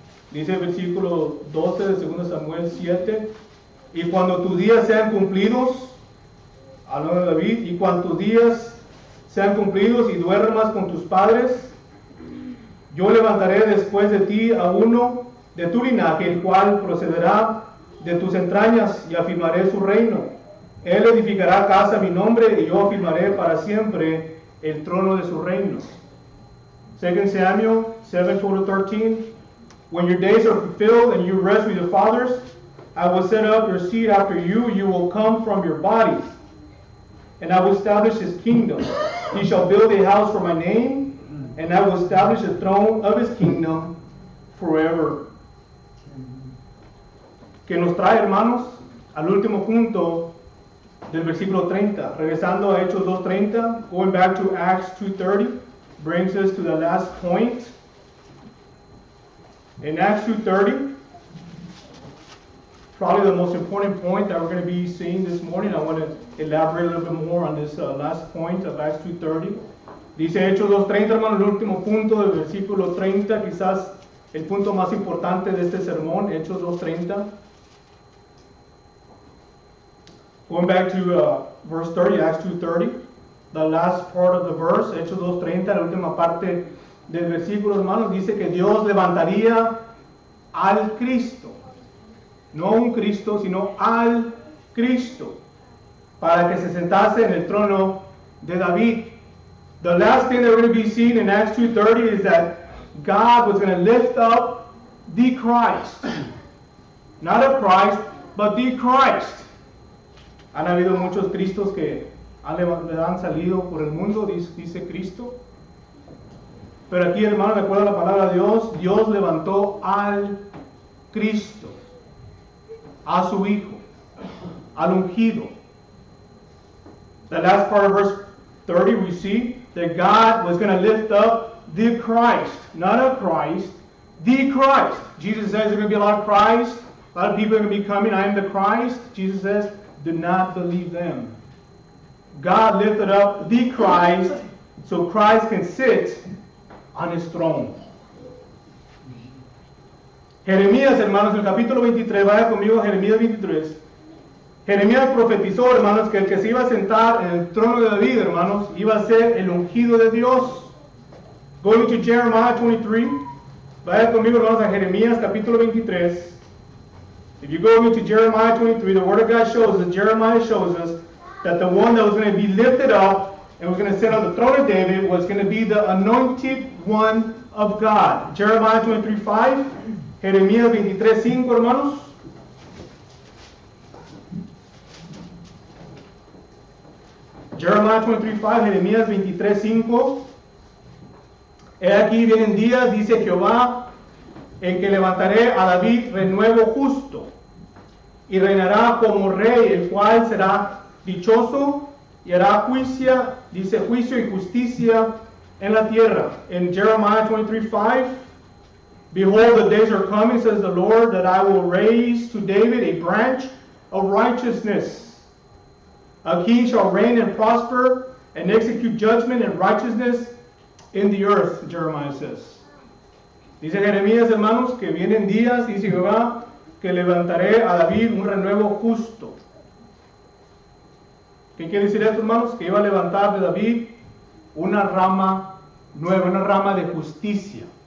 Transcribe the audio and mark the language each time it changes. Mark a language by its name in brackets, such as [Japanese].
[Spanish] Dice el versículo 12 de 2 Samuel 7. Y cuando tus días sean cumplidos, hablando de David, y cuando tus días sean cumplidos y duermas con tus padres, yo levantaré después de ti a uno de tu linaje, el cual procederá de tus entrañas, y afirmaré su reino. Él edificará casa a mi nombre, y yo afirmaré para siempre el trono de su reino. 2 Samuel 7, 12-13. [English] When your days are fulfilled and you rest with your fathers, I will set up your seed after you. You will come from your bodies, and I will establish his kingdom. He shall build a house for my name, and I will establish the throne of his kingdom forever. [Spanish] Que nos trae, hermanos, al último punto del versículo 30. Regresando a Hechos 2:30, [English] going back to Acts 2:30, brings us to the last point. In Acts 2:30, probably the most important point that we're going to be seeing this morning. I want to elaborate a little bit more on this last point of Acts 2:30. [Spanish] Dice Hechos 2:30, hermano, el último punto del versículo 30, quizás el punto más importante de este sermón, Hechos 2:30. [English] Going back to verse 30, Acts 2:30, the last part of the verse, [Spanish] Hechos 2:30, la última parte del versículo, hermanos, dice que Dios levantaría al Cristo. No un Cristo, sino al Cristo, para que se sentase en el trono de David. [English] The last thing that we're going to be seeing in Acts 2:30 is that God was going to lift up the Christ. Not a Christ, but the Christ. [Spanish] Han habido muchos Cristos que han salido por el mundo, dice Cristo. Pero aquí, hermano, de acuerdo a la palabra de Dios, Dios levantó al Cristo, a su Hijo, al ungido. [English] The last part of verse 30, we see that God was going to lift up the Christ, not a Christ, the Christ. Jesus says there's going to be a lot of Christ, a lot of people are going to be coming, I am the Christ. Jesus says, do not believe them. God lifted up the Christ so Christ can sit on his throne. [Spanish] Jeremías, hermanos, en el capítulo 23, vaya conmigo a Jeremías 23. Jeremías profetizó, hermanos, que el que se iba a sentar en el trono de David, hermanos, iba a ser el ungido de Dios. [English] Going to Jeremiah 23, [Spanish] vaya conmigo, hermanos, a Jeremías capítulo 23. [English] If you go into Jeremiah 23, the Word of God shows us, Jeremiah shows us that the one that was going to be lifted up and was going to sit on the throne of David was going to be the anointed one of God. [Spanish] Jeremiah 23:5, Jeremías 23:5, hermanos. Jeremiah 23:5, Jeremías 23:5. He aquí vienen días, dice Jehová, en que levantaré a David renuevo justo, y reinará como rey, el cual será dichoso, y hará juicio y justicia en la tierra. [English] In Jeremiah 23:5, behold, the days are coming, says the Lord, that I will raise to David a branch of righteousness. A king shall reign and prosper, and execute judgment and righteousness in the earth, Jeremiah says. [Spanish] Dice Jeremías, hermanos, que vienen días, dice Jehová, que levantaré a David un renuevo justo. ¿Qué quiere decir esto, hermanos? Que iba a levantar de David una rama nueva, una rama de justicia.